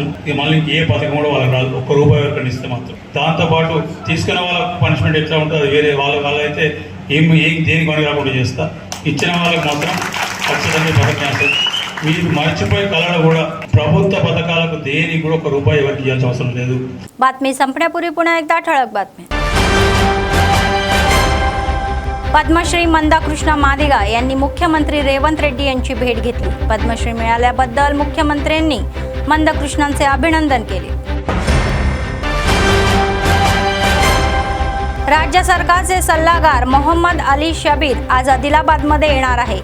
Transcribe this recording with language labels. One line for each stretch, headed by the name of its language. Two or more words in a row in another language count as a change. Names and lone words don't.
Telugu: ఇక మళ్ళీ ఏ పథకం కూడా వాళ్ళకి రాదు. ₹1 ఎవరికైనా ఇస్తే మాత్రం. దాంతోపాటు తీసుకున్న వాళ్ళ పనిష్మెంట్ ఎట్లా ఉంటుంది అది వేరే వాళ్ళైతే దేనికి పని రాకుండా చేస్తా. ఇచ్చిన వాళ్ళకి మాత్రం ఖచ్చితంగా పథకం క్యాన్సిల్. మీరు మర్చిపోయే కళలు కూడా ప్రభుత్వ పథకాలకు దేనికి కూడా ₹1 ఎవరికి ఇవ్వాల్సిన అవసరం లేదు.
Marathi: बातमी संपण्यापूर्वी पुन्हा एकदा ठळक बातमी. पद्मश्री मंदा कृष्णा मादिगा यांनी मुख्यमंत्री रेवंत रेड्डी यांची भेट घेतली. पद्मश्री मिळाल्याबद्दल मुख्यमंत्र्यांनी मंदा कृष्णांचे अभिनंदन केले. राज्य सरकारचे सल्लागार मोहम्मद अली शबीर आज आदिलाबादमध्ये येणार आहे.